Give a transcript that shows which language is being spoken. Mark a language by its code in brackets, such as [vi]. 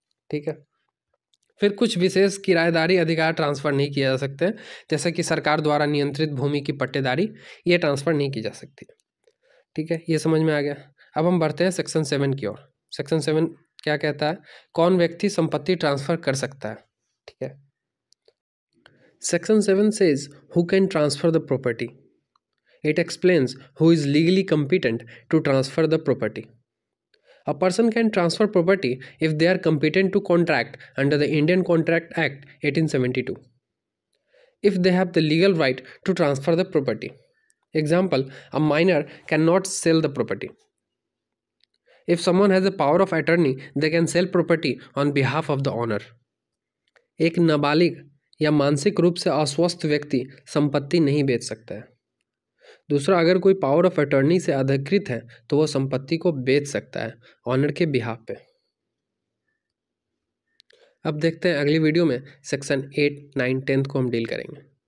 [hi] ठीक है, फिर कुछ विशेष किराएदारी अधिकार ट्रांसफर नहीं किए जा सकते, जैसे कि सरकार द्वारा नियंत्रित भूमि की पट्टेदारी, ये ट्रांसफर नहीं की जा सकती। ठीक है, ये समझ में आ गया। अब हम बढ़ते हैं सेक्शन 7 की ओर। सेक्शन 7 क्या कहता है? कौन व्यक्ति संपत्ति ट्रांसफर कर सकता है। ठीक है, [en] Section 7 says who can transfer the property. It explains who is legally competent to transfer the property. A person can transfer property if they are competent to contract under the Indian Contract Act 1872. If they have the legal right to transfer the property. Example, a minor cannot sell the property. If someone has the power of attorney, they can sell property on behalf of the owner. [hi] एक नाबालिग या मानसिक रूप से अस्वस्थ व्यक्ति संपत्ति नहीं बेच सकता है। दूसरा, अगर कोई पावर ऑफ अटॉर्नी से अधिकृत है तो वह संपत्ति को बेच सकता है ऑनर के बिहाफ पे। अब देखते हैं अगली वीडियो में सेक्शन 8, 9, 10 को हम डील करेंगे।